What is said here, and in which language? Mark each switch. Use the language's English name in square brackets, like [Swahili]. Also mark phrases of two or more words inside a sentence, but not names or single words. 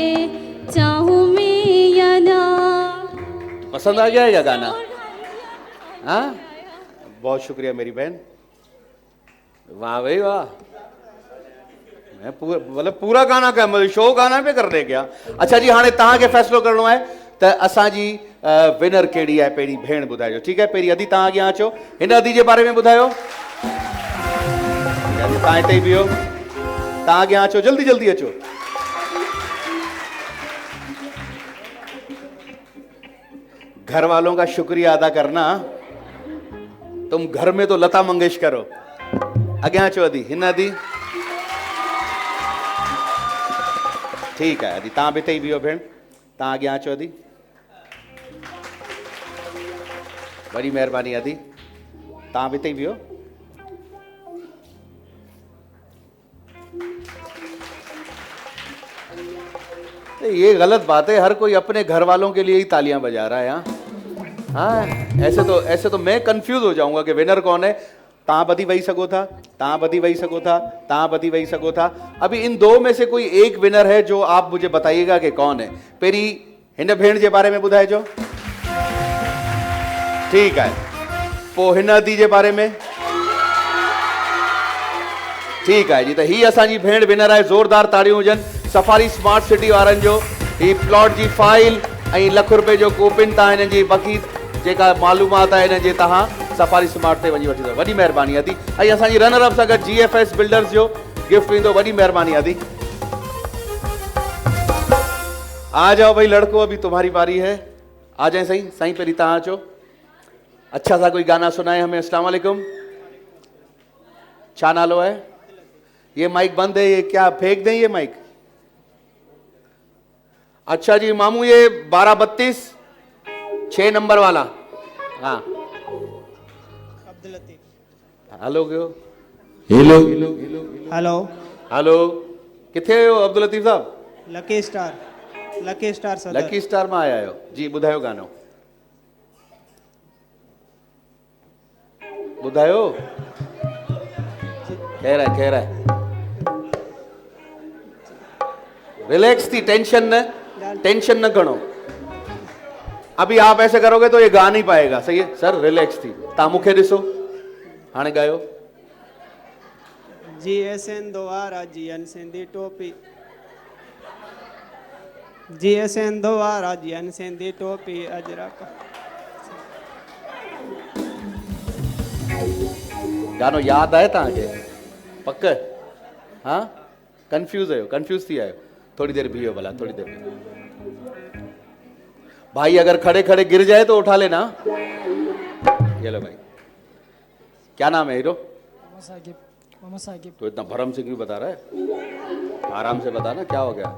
[Hindi] चाहूँ मैं या ना। पसंद आ गया है क्या गाना? हाँ, बहुत शुक्रिया मेरी बहन। वाह भाई वाह। मैं पूरा गाना क्या, मतलब शो गाना पे कर दे क्या? [Sindhi] अच्छा जी, हाणे तव्हांखे फ़ैसिलो करिणो आहे त असांजी विनर कहिड़ी आहे, पहिरीं भेण ॿुधाइजो। ठीकु आहे, पहिरीं अदी तव्हां अॻियां अचो, हिन अदी जे बारे में ॿुधायो। तव्हां हिते ई बीहो, तव्हां अॻियां अचो, जल्दी जल्दी अचो। [Hindi] घर वालों का शुक्रिया अदा करना, तुम घर में तो लता मंगेशकर हो। [Sindhi] अॻियां अचो अदी, हिन अदी। [Hindi] ठीक है [Sindhi] अदी, तव्हां बि हिते ई बीहो भेण, तव्हां अॻियां अचो अदी। वॾी महिरबानी अदी, तव्हां बि हिते ई बीहो। [Hindi] ये गलत बात है, हर कोई अपने घर वालों के लिए ही तालियां बजा रहा है। हाँ, ऐसे तो मैं कंफ्यूज हो जाऊंगा कि विनर कौन है। [Sindhi] तव्हां बधी वेही सघो था, तव्हां बधी वेही सघो था, तव्हां बधी वेही सघो था। [Hindi] अभी इन दो में से कोई एक विनर है जो आप मुझे बताइएगा कि कौन है। [Sindhi] पहिरीं हिन भेण जे बारे में ॿुधाइजो। [Hindi] ठीक है, [Sindhi] पोइ हिन अदी जे बारे में। [Hindi] ठीक है जी, [Sindhi] त ही असांजी भेण विनर आहे। ज़ोरदार ताड़ियूं हुजनि सफारी स्मार्ट सिटी वारनि जो। ही प्लॉट जी फाइल ऐं ₹1,00,000 जो कूपन तव्हां हिन जी बाक़ी जेका मालूमात आहे हिन जे तव्हां सफारी स्मार्ट ते वञी वठी सघो। वॾी महिरबानी अदी। ऐं असांजी रनर अप सां गॾु GFS बिल्डर्स जो गिफ्ट ईंदो। वॾी महिरबानी अदी। [Hindi] आ जाओ भाई लड़को, अभी तुम्हारी बारी है। आ जाए सही, [Sindhi] साईं पहिरीं तव्हां अचो। [Hindi] अच्छा सा कोई गाना सुनाए हमें। [Arabic] السلام عليكم. [Sindhi] छा नालो है? [Hindi] ये माइक बंद है, ये क्या फेंक दें ये माइक? अच्छा जी मामू, ये 1232 6 नंबर वाला। हाँ, अब्दुल लतीफ। हेलो क्यों? हेलो हेलो। [Sindhi] हेलो, किथे हो अब्दुल लतीफ साहब? लकी स्टार सदर। [Hindi] लकी स्टार में आया हो जी। [Sindhi] ॿुधायो गानो, ॿुधायो। खैर है रिलैक्स थी, टेंशन न खणो। [Hindi] अभी आप ऐसे करोगे तो ये गा नहीं पाएगा। सही है सर, [Sindhi] रिलैक्स थी। तव्हां मूंखे ॾिसो, हाणे गायो। GSN द्वारा GN सिंधी टोपी, GSN द्वारा GN सिंधी टोपी अजरक। गानो याद आहे तव्हांखे? पक? हाँ, कंफ्यूज थी आयो। थोड़ी देर बीहो भला, [Hindi] थोड़ी देर। भाई अगर खड़े खड़े गिर जाए तो उठा लेना। ये लो भाई, क्या नाम है हीरो? मोहम्मद साकिब। तो इतना भरम से क्यों बता रहा है? आराम से बता ना, क्या हो गया?